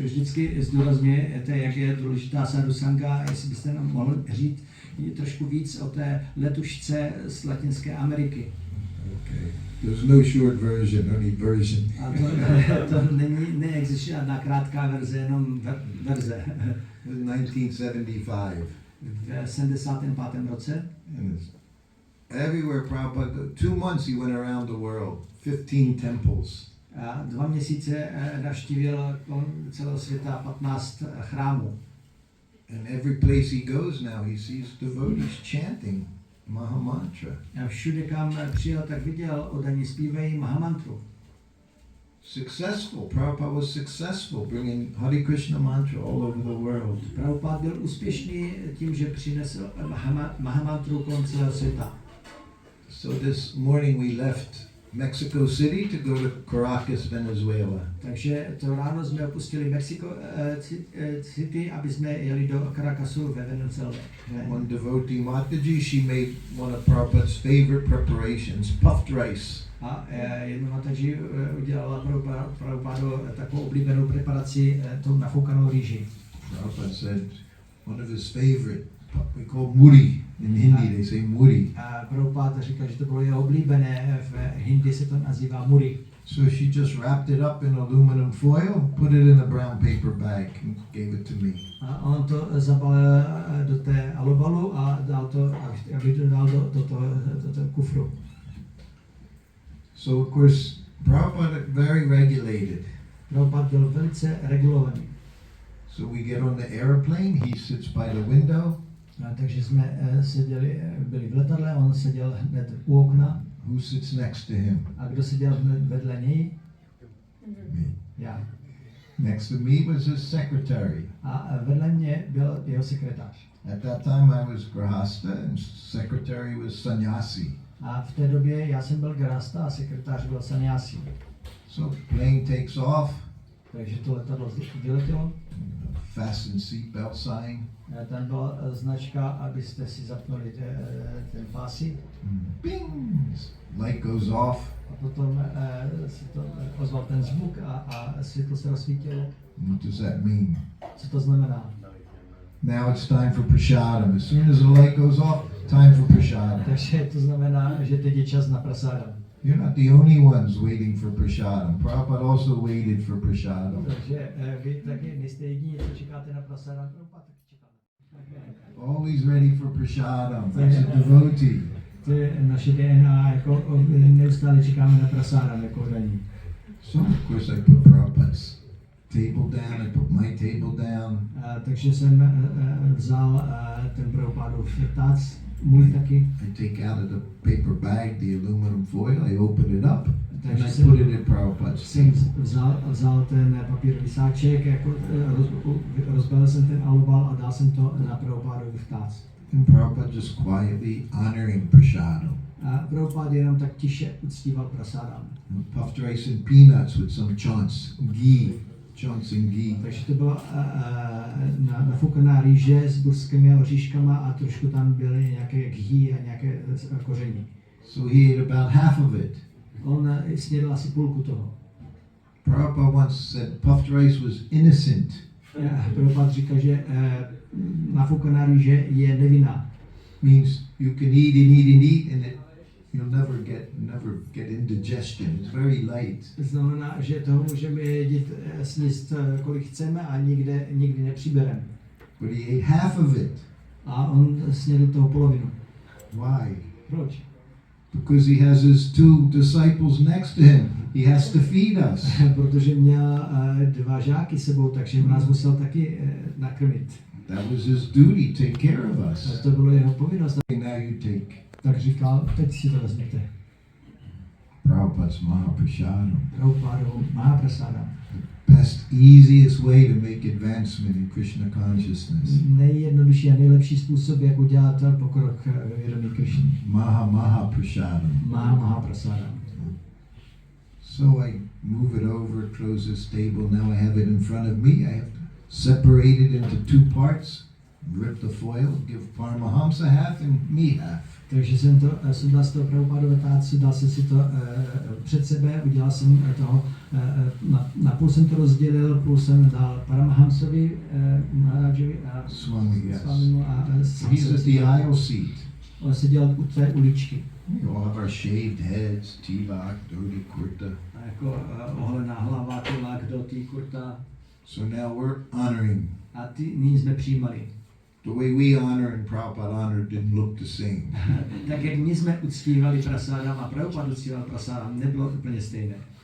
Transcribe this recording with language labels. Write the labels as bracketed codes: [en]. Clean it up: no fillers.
[cs] Vždycky zdůrazňujete, jak je důležitá Sadhu Sangha, jestli byste nám mohl říct trošku víc o té letušce z Latinské Ameriky. [en] Okay. There's no short version, only version. [cs] A to neexistuje žádná krátká verze, jenom verze. [en] In 1975. [cs] V 75. roce. [en] Everywhere Prabhupada, 2 months he went around the world, 15 temples. [cs] A 2 měsíce navštívil celého světa 15 chrámů. [en] And every place he goes now, he sees devotees chanting Mahamantra. [cs] A všude, kam přijel, tak viděl, oddaní zpívají Mahamantru. [en] successful. Prabhupada was successful bringing Hare Krishna mantra all over the world. [cs] Prabhupada byl úspěšný tím, že přinesl Mahamantru kolem celého světa. [en] So this morning we left Mexico City to go to Caracas, Venezuela. [cs] Takže to ráno jsme opustili Mexico City, aby jsme jeli do Caracasu ve Venezuele. [en] One devotee, Mataji, she made one of Prabhupada's favorite preparations, puffed rice. [cs] A jednu Mataji udělala Prabhupada takovou oblíbenou preparaci, tou nafoukanou rýži. [en] Prabhupada said one of his favorite, we call muri. In Hindi they say muri. [cs] A Prabhupada říkal, že to bylo jeho oblíbené, v Hindi se to nazývá muri. [en] So she just wrapped it up in aluminum foil, put it in a brown paper bag and gave it to me. [cs] A on to zabalil do té alobalu a dal to, aby to dal do toho kufru. [en] So of course, Prabhupada very regulated. [cs] Prabhupada byl velice regulovaný. [en] So we get on the airplane, he sits by the window. [cs] Takže jsme byli v letadle, on seděl hned u okna. [en] Who sits next to him? [cs] A kdo seděl hned vedle něj? [en] Me. [cs] Já. [en] Next to me was his secretary. [cs] A vedle mě byl jeho sekretář. [en] At that time I was Grahasta and secretary was sannyasi. [cs] A v té době já jsem byl Grahasta a sekretář byl sannyasi. [en] So plane takes off. [cs] Takže to letadlo vyletělo. [en] Fasten seatbelt sign. [cs] Tam byla značka, abyste si zapnuli ten pásy. [en] Bing! Light goes off. [cs] A potom se to ozval ten zvuk a světlo se rozsvítilo. [en] What does that mean? [cs] Co to znamená? [en] Now it's time for prasadam. As soon as the light goes off, time for prasadam. [cs] Takže to znamená, že teď je čas na prasadam. [en] You're not the only ones waiting for prasadam. Prabhupada also waited for prasadam. [cs] Takže vy taky nejste jediní, co čekáte na prasadam. Prabhupada taky čekáme. [en] Always ready for prasadam. That's a devotee. [cs] To je naše DNA, jako neustále čekáme na prasadam, jako daní. [en] So of course I put Prabhupada's table down, I put my table down. [cs] Takže jsem vzal ten Prabhupádův tác, můj taky. [en] I take out of the paper bag the aluminum foil, I open it up, and [cs] Takže [en] I put it in Prabhupada's [cs] jsem [en] table. [cs] vzal ten papírový sáček, jako, rozbalil jsem ten alubal a dal jsem to na Prabhupádův tác. [en] And Prabhupada just quietly honoring prasadam. [cs] A Prabhupada jenom tak tiše uctíval prasadam. [en] Puffed rice and peanuts with some chants, ghee, chants and ghee. [cs] Takže to byla nafoukaná rýže s burskými oříškama a trošku tam byly nějaké ghee a nějaké koření. [en] So he ate about half of it. [cs] On snědl asi půlku toho. [en] Prabhupada once said puffed rice was innocent. [cs] Prabhupada říkal, že nafoukaná rýže je nevinná. [en] Means you can eat and eat and eat and you'll never get indigestion. It's very light. [cs] Znamená, že toho můžeme sníst kolik chceme a nikdy nepřibereme. [en] But he ate half of it. [cs] A on snědl toho polovinu. [en] Why? [cs] Proč? [en] Because he has his two disciples next to him. He has to feed us. [cs] Protože měl dva žáky sebou, takže nás musel taky nakrmit. [en] That was his duty, take care of us. [cs] A to bylo jeho povinnost. [en] Now you take [cs] Tak říkal, teď si to vezměte. [en] Prabhupada's Mahaprasadam. [cs] Prabhupada Mahaprasadam. [en] Best, easiest way to make advancement in Krishna consciousness. [cs] Nejjednodušší a nejlepší způsob, jak udělat pokrok ve vědomí Krishny. [en] Mahaprasadam. [cs] Mahaprasadam. [en] So I move it over, close this table. Now I have it in front of me. I have to separate it into two parts, rip the foil, give Paramahamsa half and me half. [cs] Takže jsem to sundal z toho Prabhupadova tácu, dal jsem si to před sebe, udělal jsem toho, na půl jsem to rozdělil, půl jsem dal Paramahamsovi, Maharajovi a Swamimu a [en] He's at the aisle seat. [cs] On seděl u té uličky. [en] We all have our shaved heads, tilak, dhoti, kurta. [cs] A jako oholená hlava, tilak, dhoti, kurta. [en] So now we're honoring. [cs] A nyní jsme přijímali. [en] The way we honor and Prabhupada honor didn't look the same. [cs] Tak jak my jsme uctívali prasadam a Prabhupada uctíval prasadam, nebylo úplně stejné.